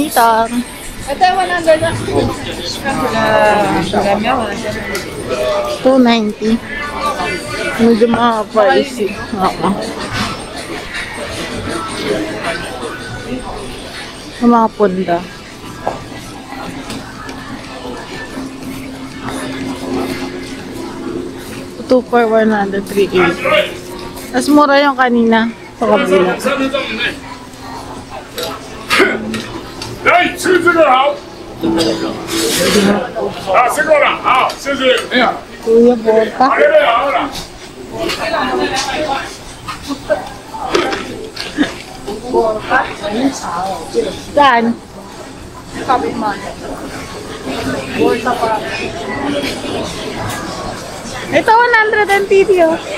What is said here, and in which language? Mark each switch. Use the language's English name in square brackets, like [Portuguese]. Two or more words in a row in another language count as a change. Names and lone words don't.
[Filipino] Ito yung 100 na. 290. Medyo makapaisip. Oo. Yung mga punda. [English] Two for 100, 380. [Filipino] Mas mura yung kanina sa kabila. [Chinese] 来，吃这个好。啊，吃过了，好，谢谢。哎呀， [Filipino] Kuya Borta. [Chinese] 好了，好了。 [Filipino] Saan? Sabi man. Borsa pa. Ito 100 ang TV, oh.